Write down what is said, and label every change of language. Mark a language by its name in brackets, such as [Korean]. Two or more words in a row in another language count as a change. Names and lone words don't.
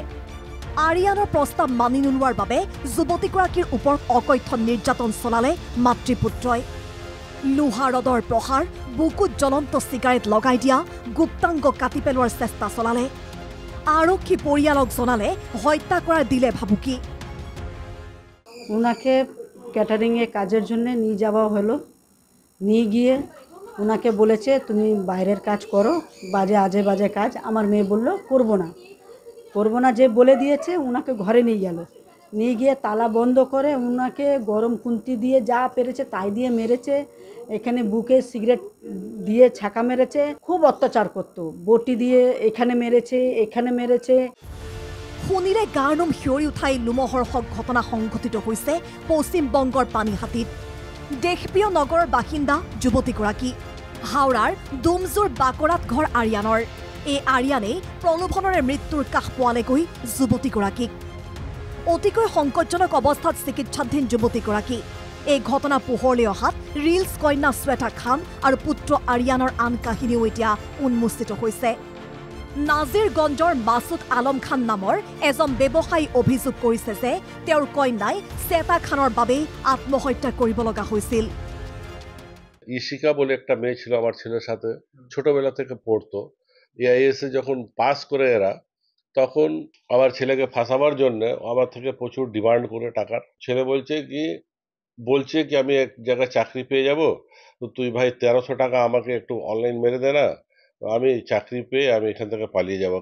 [Assamese] আৰিয়ানৰ প্ৰস্তাৱ মানি নোলোৱাৰ বাবে যুৱতীগৰাকীৰ ওপৰত অকথ্য নিৰ্যাতন চলালে মাতৃপুত্ৰই। লোহা ৰদৰ প্ৰহাৰ, বুকুত জ্বলন্ত চিগাৰেট লগাই দিয়া, গুপ্তাংগ কাটি পেলোৱাৰ চেষ্টা চলালে। আৰক্ষী পৰিয়ালক জনালে হত্যা কৰাৰ দিলে ভাবুকি। [Bangla] ওনাকে ক্যাটারিংয়ে কাজের জন্য নিয়ে যাওয়া হলো। নিয়ে গিয়ে ওনাকে বলেছে তুমি বাইরের কাজ করো, আজে বাজে কাজ। আমার মেয়ে বলল করবো না যে বলে দিয়েছে। ওনাকে ঘরে নিয়ে গেল, নিয়ে গিয়ে তালা বন্ধ করে ওনাকে গরম খুন্তি দিয়ে যা পেরেছে তাই দিয়ে মেরেছে। এখানে বুকে সিগারেট দিয়ে ছাকা মেরেছে, খুব অত্যাচার করতো। বটি দিয়ে এখানে মেরেছে। [Assamese] শুনিলে গাৰ নোম শিয়ৰি উঠাই লোমহৰ্ষক ঘটনা সংঘটিত হৈছে পশ্চিমবংগৰ পানীহাটিত। দেশপ্ৰিয় নগৰৰ বাসিন্দা যুৱতীগৰাকী। হাওৰাৰ ডুমজুৰ বাকৰাত ঘৰ আৰিয়ানৰ। এই আৰিয়ানেই প্ৰলোভনৰে মৃত্যুৰ কাষ পোৱালেগৈ যুৱতীগৰাকীক। অতিকৈ সংকটজনক অৱস্থাত চিকিৎসাধীন যুৱতীগৰাকী। এই ঘটনা পোহৰলৈ অহাত ৰিলছ কন্যা শ্বেতা খান আৰু পুত্ৰ আৰিয়ানৰ আন কাহিনীও এতিয়া উন্মোচিত হৈছে। নাজিৰগঞ্জৰ মাছুদ আলম খান নামৰ এজন ব্যৱসায়ী অভিযোগ কৰিছে যে তেওঁৰ কন্যাই শ্বেতা খানৰ বাবেই আত্মহত্যা কৰিব লগা হৈছিল। [Bangla] ইশিকা বলে একটা মেয়ে ছিল আমার ছেলের সাথে, ছোটবেলা থেকে পড়তো। এআইএসে যখন পাস করে এরা, তখন আমার ছেলেকে ফাঁসাবার জন্য আমার থেকে প্রচুর ডিমান্ড করে টাকার। ছেলে বলছে কি আমি এক জায়গায় চাকরি পেয়ে যাব, তো তুই ভাই 1300 টাকা আমাকে একটু অনলাইন মেরে দে না, আমি চাকরি পেয়ে আমি এখান থেকে পালিয়ে যাব।